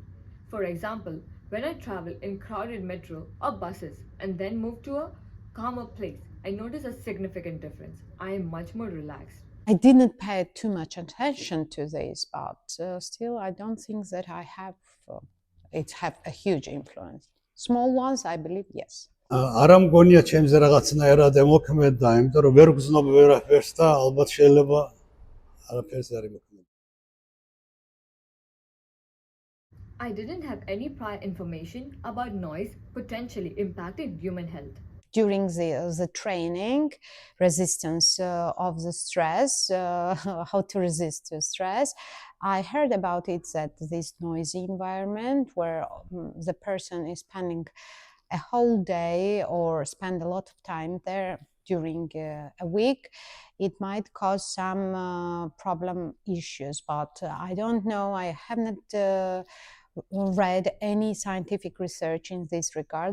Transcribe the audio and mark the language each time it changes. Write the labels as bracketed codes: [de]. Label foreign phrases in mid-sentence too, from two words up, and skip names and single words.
[en] For example, when I travel in crowded metro or buses and then move to a calmer place, I notice a significant difference. I am much more relaxed. I didn't pay too much attention to this, but still, I don't think that I have it have a huge influence. Small ones, I believe, yes. [ka] არა მგონია ჩემზე რაღაცნაირად ემოქმედა, იმიტომ რომ ვერ გრძნობ ვერაფერს და ალბათ შეიძლება არაფერს არ ემოქმედა. [en] I didn't have any prior information about noise potentially impacting human health. During the training, resistance of the stress, how to resist to stress, I heard about it that this noisy environment where the person is spending a whole day or spend a lot of time there during a week, it might cause some problem issues, but I don't know, I haven't read any scientific research in this regard.